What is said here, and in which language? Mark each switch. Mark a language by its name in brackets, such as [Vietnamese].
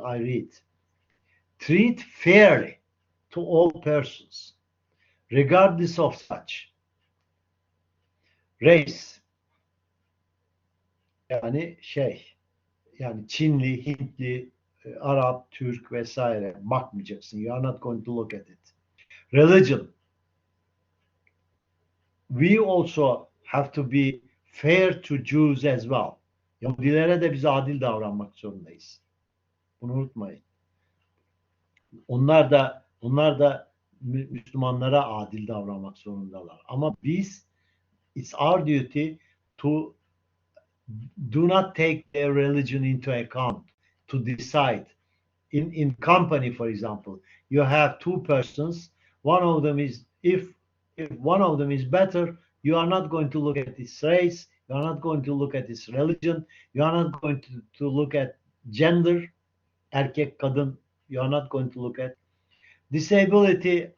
[English] I read, treat fairly to all persons, regardless of such race, [Turkish] yani yani Çinli, Hintli, Arap, Türk vesaire bakmayacaksın. [English] You are not going to look at it. Religion. We also have to be fair to Jews as well. [Turkish] Yahudilere de biz adil davranmak zorundayız. Bunu unutmayın. Onlar da Müslümanlara adil davranmak zorundalar. Ama biz, [English] it's our duty to do not take their religion into account to decide. In company, for example, you have two persons. One of them is, if one of them is better, you are not going to look at his race, you are not going to look at his religion, you are not going to look at gender, [Turkish] erkek kadın, [English] you are not going to look at disability.